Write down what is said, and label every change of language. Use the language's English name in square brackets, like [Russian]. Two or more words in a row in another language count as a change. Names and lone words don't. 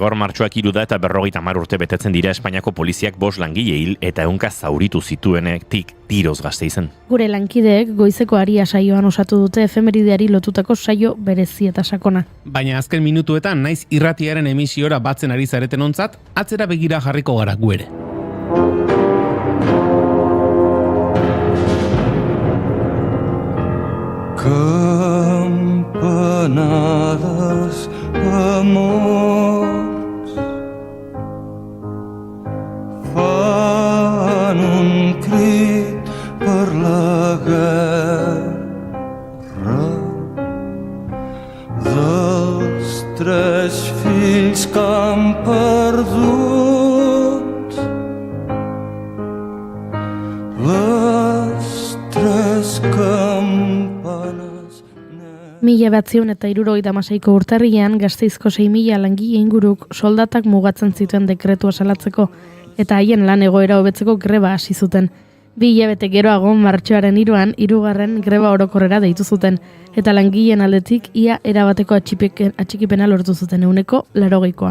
[Basque] Gaur martxoak 3 da eta 50 urte betetzen dira Espainiako poliziak 5 langile hil eta 100 zauritu zituenetik tiroz Gasteizen. Gure lankideek goizeko aria saioan osatu dute efemerideari lotutako saio berezi eta sakona. Baina azken minutuetan naiz irratiaren emisiora batzen ari zareten ontzat, atzera begira jarriko gara gu ere. [Catalan] Campanades amors fan un crit per la guerra dels 3 fills que han perdut les 3 campanes. [Basque] 1976ko urtarrilean Gasteizko 6.000 langile inguruk soldatak mugatzen zituen dekretua salatzeko eta haien lan egoera hobetzeko greba hasi zuten. 2 hilabete geroago martxoaren 3an 3. greba orokorrera deitu zuten eta langileen aldetik ia erabateko atxikipena lortu zuten 80%.